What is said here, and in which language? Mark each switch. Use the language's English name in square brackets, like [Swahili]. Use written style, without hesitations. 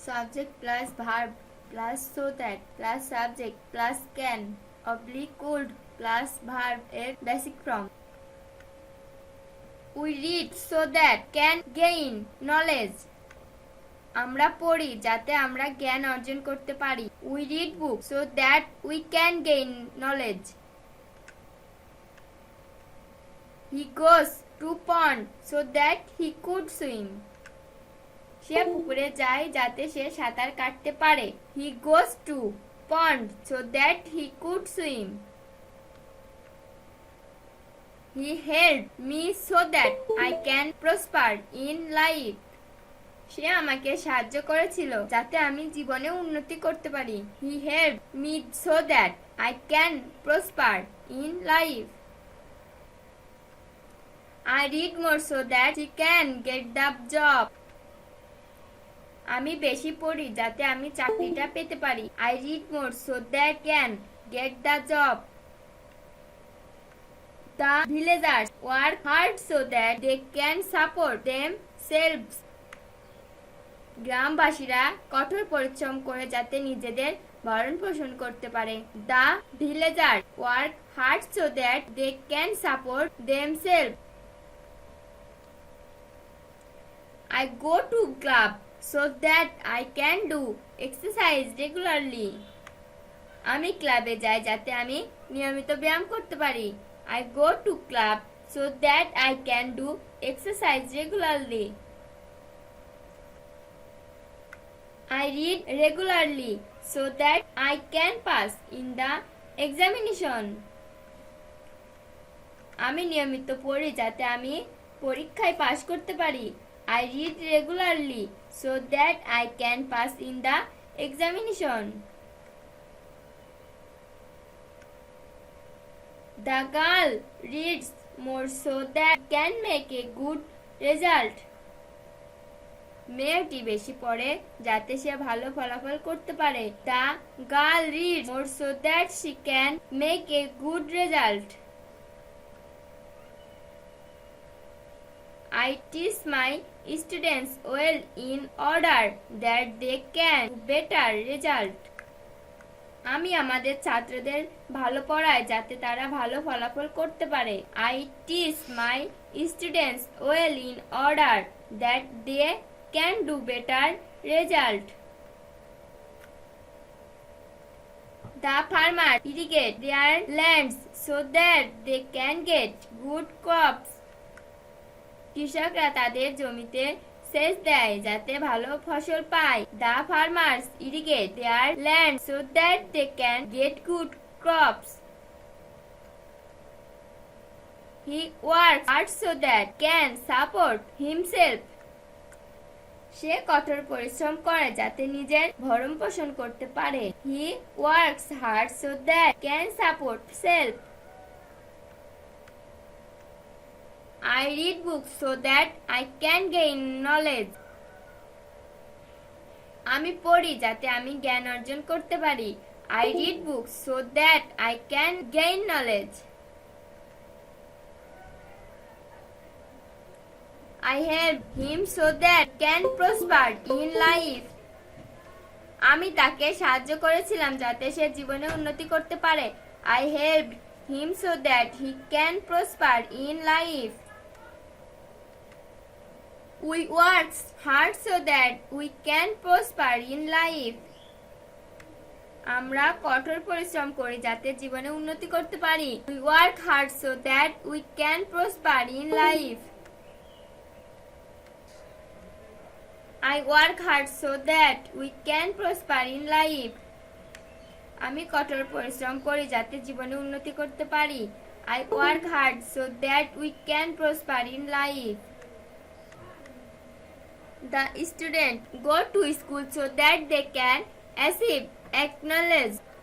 [English] subject plus verb plus so that plus subject plus can oblique could plus verb এর basic form. We read so that can gain knowledge. [Bangla] আমরা পড়ি যাতে আমরা জ্ঞান অর্জন করতে পারি. [English] We read books so that we can gain knowledge. He goes to pond so that he could swim. [Bangla] সে পুকুরে যায় যাতে সে সাঁতার কাটতে পারে. [English] He goes to pond so that he could swim. He helped me so that I can prosper in life. [Bangla] সে আমাকে সাহায্য করেছিল যাতে আমি জীবনে উন্নতি করতে পারি. [English] He helped me so that I can prosper in life. I read more so that she can get the job. [Bangla] আমি বেশি পড়ি যাতে আমি চাকরিটা পেতে পারি. [English] I read more so that can get the job. The villagers work hard so that they can support themselves. [Bangla] গ্রামবাসীরা কঠোর পরিশ্রম করে যাতে নিজেদের ভরণ পোষণ করতে পারে. [English] The villagers work hard so that they can support themselves. I go to club so that I can do exercise regularly. [Bangla] আমি ক্লাবে যাই যাতে আমি নিয়মিত ব্যায়াম করতে পারি. [English] I go to club so that I can do exercise regularly. I read regularly so that I can pass in the examination. [Bangla] আমি নিয়মিত পড়ি যাতে আমি পরীক্ষায় পাস করতে পারি. [English] I read regularly so that I can pass in the examination. The girl reads more so that can make a good result. [Bangla] মেয়েটি বেশি পড়ে যাতে সে ভালো ফলাফল করতে পারে. [English] The girl reads more so that she can make a good result. I teach my students well in order that they can do better result. [Bangla] আমি আমাদের ছাত্রদের ভালো পড়াই যাতে তারা ভালো ফলাফল করতে পারে. [English] I teach my students well in order that they can do better result. The farmers irrigate their lands so that they can get good crops. [Bangla] কৃষকরা তাদের জমিতে সেচ দেয় যাতে ভালো ফসল পায়. [English] The farmers irrigate their land so that they can get good crops. He works hard so that can support himself. [Bangla] সে কঠোর পরিশ্রম করে যাতে নিজের ভরণ পোষণ করতে পারে. [English] He works hard so that can support self. I read books so that I can gain knowledge. [Bangla] আমি পড়ি যাতে আমি জ্ঞান অর্জন করতে পারি. [English] I read books so that I can gain knowledge. I help him so that can prosper in life. [Bangla] আমি তাকে সাহায্য করেছিলাম যাতে সে জীবনে উন্নতি করতে পারে. [English] I helped him so that he can prosper in life. We work hard so that we can prosper in life. [Bangla] আমরা কঠোর পরিশ্রম করি যাতে জীবনে উন্নতি করতে পারি. [English] We work hard so that we can prosper in life. I work hard so that we can prosper in life. [Bangla] আমি কঠোর পরিশ্রম করি যাতে জীবনে উন্নতি করতে পারি. [English] I work hard so that we can prosper in life. The students go to school so that they can achieve knowledge.